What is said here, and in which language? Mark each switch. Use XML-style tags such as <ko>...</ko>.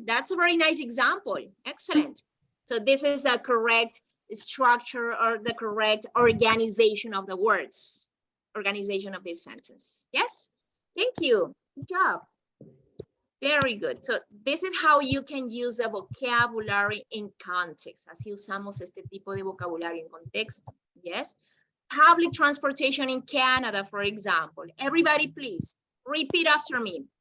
<en>That's a very nice example. Excellent. So this is the correct structure or the correct organization of the words. Organization of this sentence. Yes. Thank you. Good job. Very good. So this is how you can use the vocabulary in context.</en> <es>Así usamos este tipo de vocabulario en contexto.</es> <en>Yes. Public transportation in Canada, for example. Everybody, please repeat after me.</en>